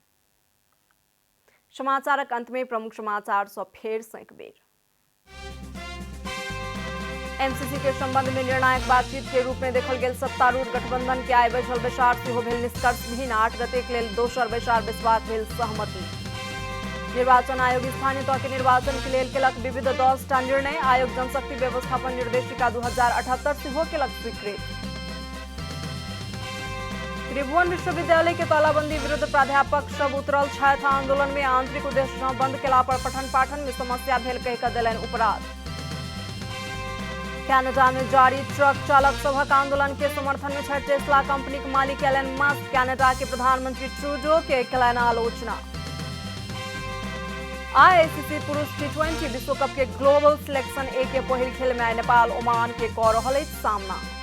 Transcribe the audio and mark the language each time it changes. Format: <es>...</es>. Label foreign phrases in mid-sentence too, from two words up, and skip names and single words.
<mai>समाचारक अंत में प्रमुख समाचार सब फेर से एक बेर। एमसीसी के संबंध में निर्णायक बातचीत के रूप में देखल गेल सत्तारूढ़ गठबंधन के आइ बैठल बैसार सेहो भेल निष्कर्षहीन। 8 गते के लेल दोसर बैसार बैसबाक भेल सहमति। निर्वाचन आयोग स्थानीय तह के निर्वाचन के लेल केलक विविध 10 टा निर्णय। आयोग जनशक्ति व्यवस्थापन निर्देशिका 2078 सेहो केलक स्वीकृत। त्रिभुवन विश्वविद्यालय के तालाबंदी विरुद्ध प्राध्यापक सब उतरल छथि आंदोलन में। आंतरिक उद्देश्य सँ बंद केला पर पठन पाठन में समस्या भेल कहि कऽ देलनि उपराध। कनाडा में जारी ट्रक चालक सभक आंदोलन के समर्थन में छथि टेस्ला कंपनी के मालिक एलन मस्क। कनाडा के प्रधानमंत्री ट्रूडो के केलनि आलोचना। आईसीसी पुरुष टी20 विश्व कप के ग्लोबल सिलेक्शन ए के पहिल खेल में नेपाल ओमान के कऽ रहल अछि सामना।</mai>